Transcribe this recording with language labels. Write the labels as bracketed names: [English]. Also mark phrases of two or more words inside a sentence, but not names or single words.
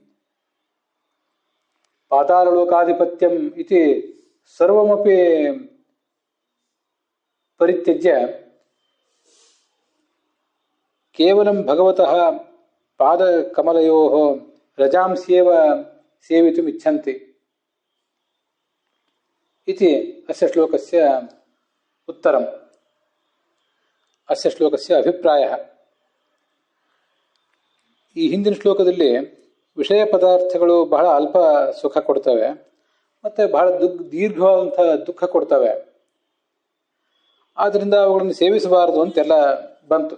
[Sanskrit] पाताललोकाधिपत्यम् इति सर्वमपि परित्यज्य केवलं भगवतः पादकमलयोः रजांस्येव सेवितुम् इच्छन्ति इति अस्य श्लोकस्य उत्तरम्, अस्य श्लोकस्य ಅಭಿಪ್ರಾಯः. [Kannada] ಈ ಹಿಂದಿನ ಶ್ಲೋಕದಲ್ಲಿ ವಿಷಯ ಪದಾರ್ಥಗಳು ಬಹಳ ಅಲ್ಪ ಸುಖ ಕೊಡ್ತವೆ ಮತ್ತು ಬಹಳ ದೀರ್ಘವಾದಂಥ ದುಃಖ ಕೊಡ್ತವೆ. ಆದ್ದರಿಂದ ಅವುಗಳನ್ನು ಸೇವಿಸಬಾರದು ಅಂತೆಲ್ಲ ಬಂತು.